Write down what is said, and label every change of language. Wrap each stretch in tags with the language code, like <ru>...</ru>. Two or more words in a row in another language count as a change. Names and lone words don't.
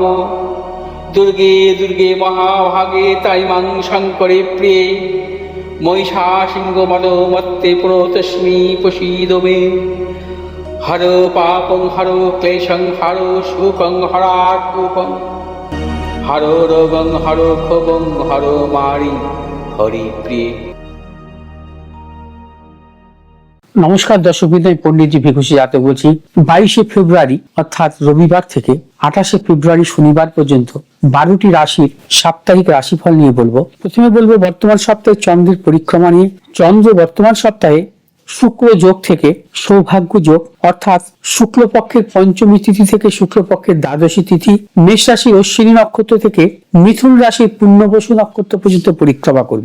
<sa>दुर्गे दुर्गे महाभागे ताइमां शङ्करे प्रिये महिषासिंहमदोमत्ते प्रणतोऽस्मि प्रसीद मे। हरो पापं हरो क्लेशं हरो शोकं हरात्मकं हरो रोगं हरो क्षोभं हरो मारि हरिप्रिये।</sa> <bn>নমস্কার দর্শকবৃন্দ, আমি পণ্ডিতজি ভিখুশী যাদব বলছি। 22শে ফেব্রুয়ারি অর্থাৎ রবিবার থেকে 28শে ফেব্রুয়ারি শনিবার পর্যন্ত 12টি রাশির সাপ্তাহিক রাশিফল নিয়ে বলবো। প্রথমে বলবো বর্তমান সপ্তাহে চন্দ্রের পরিক্রমা নিয়ে। চন্দ্র বর্তমান সপ্তাহে শুক্র যোগ থেকে সৌভাগ্য যোগ অর্থাৎ শুক্লপক্ষের পঞ্চমী তিথি থেকে শুক্লপক্ষের দ্বাদশী তিথি মেষ রাশির অশ্বিনী নক্ষত্র থেকে মিথুন রাশির পুণ্যবসু নক্ষত্র পর্যন্ত পরিক্রমা করবে।</bn>